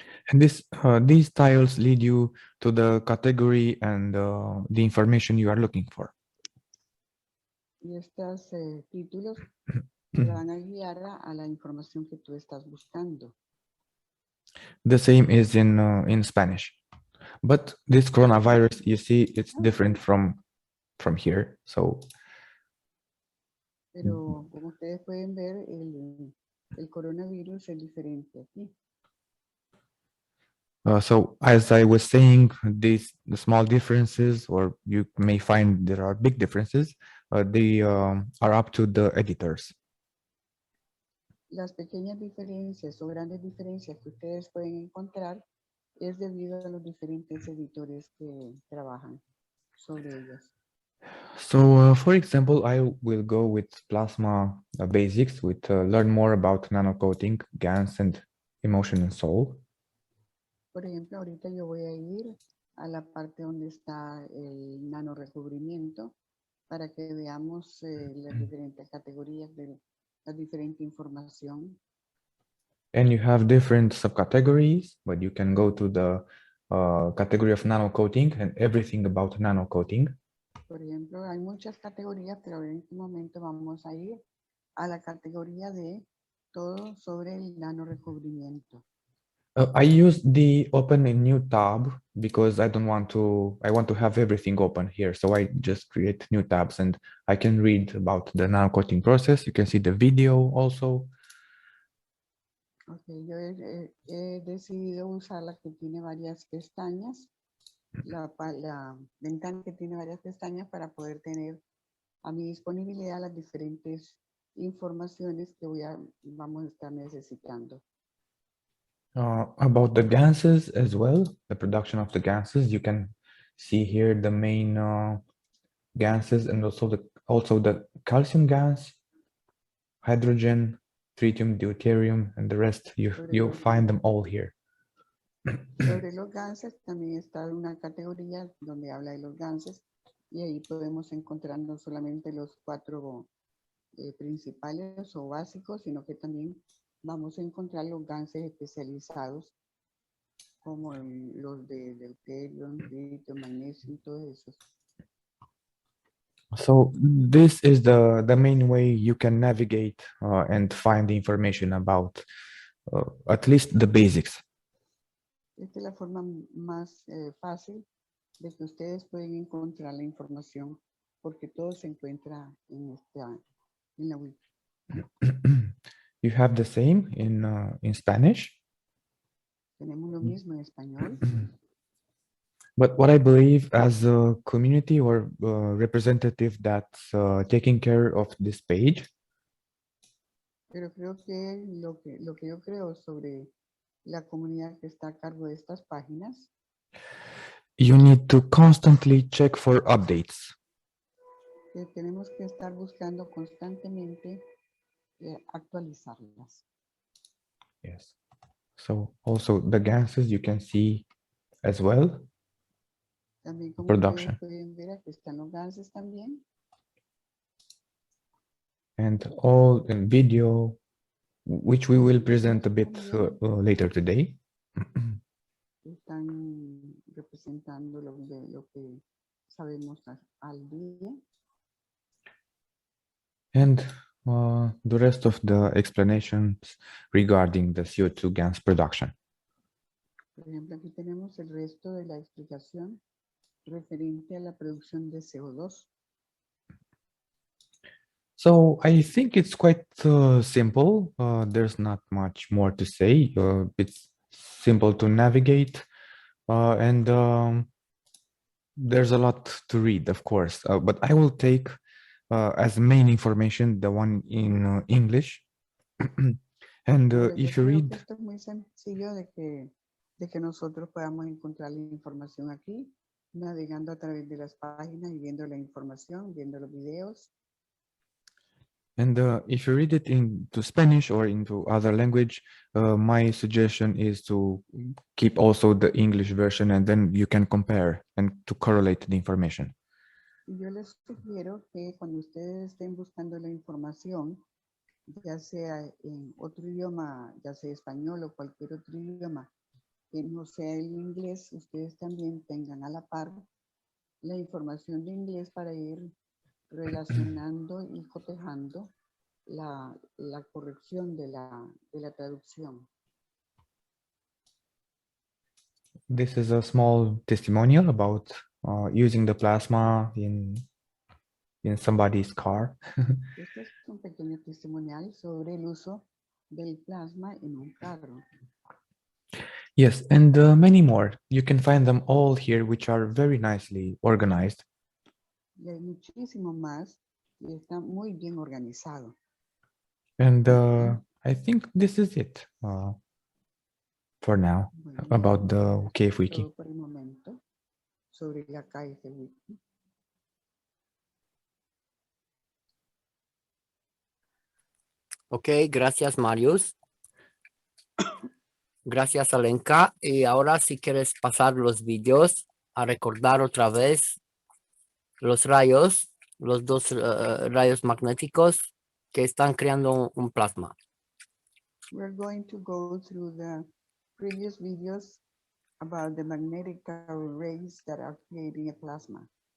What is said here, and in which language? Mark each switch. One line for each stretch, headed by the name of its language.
English: and these tiles lead you to the category and the information you are looking for.
Spanish: Y estos títulos te van a guiar a la información que tú estás buscando.
English: The same is in Spanish, but this coronavirus, you see, it's different from here. So
Spanish: Pero como ustedes pueden ver, el coronavirus es diferente aquí.
English: so as I was saying, the small differences, or you may find there are big differences, they are up to the editors.
Spanish: Las pequeñas diferencias o grandes diferencias que ustedes pueden encontrar es debido a los diferentes editores que trabajan sobre ellas.
English: So, for example, I will go with Plasma Basics, with learn more about nanocoating, GANs, and emotion and soul.
Spanish: Por ejemplo, ahorita yo voy a ir a la parte donde está el nanorecubrimiento para que veamos las diferentes categorías de la diferente información.
English: And you have different subcategories, but you can go to the category of nanocoating and everything about nanocoating.
Spanish: Por ejemplo, hay muchas categorías, pero en este momento vamos a ir a la categoría de todo sobre el nanorecubrimiento.
English: I use the open a new tab because I want to have everything open here. So I just create new tabs and I can read about the nanocoating process. You can see the video also.
Spanish: Okay, yo he decidido usar la que tiene varias pestañas, la ventana que tiene varias pestañas para poder tener a mi disponibilidad las diferentes informaciones que vamos a estar necesitando.
English: About the gases as well, the production of the gases, you can see here the main gases and also the calcium gas, hydrogen, tritium, deuterium, and the rest. You find them all here.
Spanish: Sobre los gases también está una categoría donde habla de los gases y ahí podemos encontrar no solamente los 4 principales o básicos, sino que también vamos a encontrar los gases especializados como los de deuterio, litio, magnesio y todos esos.
English: So this is the main way you can navigate and find the information about at least the basics.
Spanish: Esta es la forma más fácil de que ustedes pueden encontrar la información porque todo se encuentra en la wiki.
English: You have the same in Spanish.
Spanish: Tenemos lo mismo en español.
English: But what I believe as a community or representative that's taking care of this page,
Spanish: Pero creo que lo que yo creo sobre la comunidad que está a cargo de estas páginas,
English: you need to constantly check for updates.
Spanish: que tenemos que estar buscando constantemente actualizarlas.
English: Yes. So also the gases you can see as well.
Spanish: También como
English: Production.
Spanish: ustedes pueden ver, aquí están los gases también.
English: And all in video, which we will present a bit later today.
Spanish: Están representando lo que sabemos al día.
English: And the rest of the explanations regarding the CO2 gas production.
Spanish: Por ejemplo, aquí tenemos el resto de la explicación referente a la producción de CO2.
English: So I think it's quite simple. There's not much more to say. It's simple to navigate, and there's a lot to read, of course. But I will take as main information the one in English. And
Spanish: Ahora, yo
English: if you
Spanish: creo
English: read,
Spanish: que esto es muy sencillo de que nosotros podamos encontrar la información aquí navegando a través de las páginas y viendo la información, viendo los videos.
English: And if you read it into Spanish or into other language, my suggestion is to keep also the English version, and then you can compare and to correlate the information.
Spanish: Y yo les sugiero que cuando ustedes estén buscando la información, ya sea en otro idioma, ya sea español o cualquier otro idioma, que no sea el inglés, ustedes también tengan a la par la información de inglés para ir relacionando y cotejando la corrección de la traducción.
English: This is a small testimonial about using the plasma in somebody's car.
Spanish: Este es un pequeño testimonial sobre el uso del plasma en un carro.
English: Yes, and many more. You can find them all here, which are very nicely organized.
Spanish: Y hay muchísimo más y está muy bien organizado.
English: And I think this is it for now
Spanish: Bueno,
English: about the
Spanish: eso es
English: KF Wiki.
Spanish: todo por el momento sobre la KF Wiki. Ok, gracias, Marius. Gracias, Alenka. Y ahora si quieres pasar los vídeos a recordar otra vez los rayos, los dos rayos magnéticos que están creando un plasma.
English: We're going to go through the previous videos about the magnetic rays that are creating a plasma.